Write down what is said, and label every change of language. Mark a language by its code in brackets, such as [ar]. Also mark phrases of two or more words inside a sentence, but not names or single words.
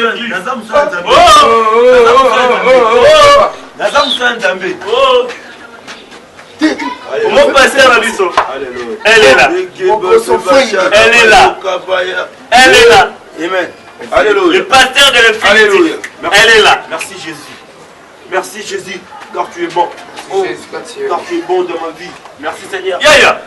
[ln] Naza musala Nzambe. Naza musala Nzambe. Naza musala Nzambe. [fr] Mon pasteur [ln] na biso. [fr] Alléluia. Elle est là. Elle est là. Elle est là. Amen. Alléluia. Le pasteur de l'infinité. Alléluia. Elle est là. Merci Jésus. Merci Jésus, car tu es bon. Merci Oh, Jésus, car tu es car bon. tu es bon dans ma vie. Merci Seigneur. Ya, ya.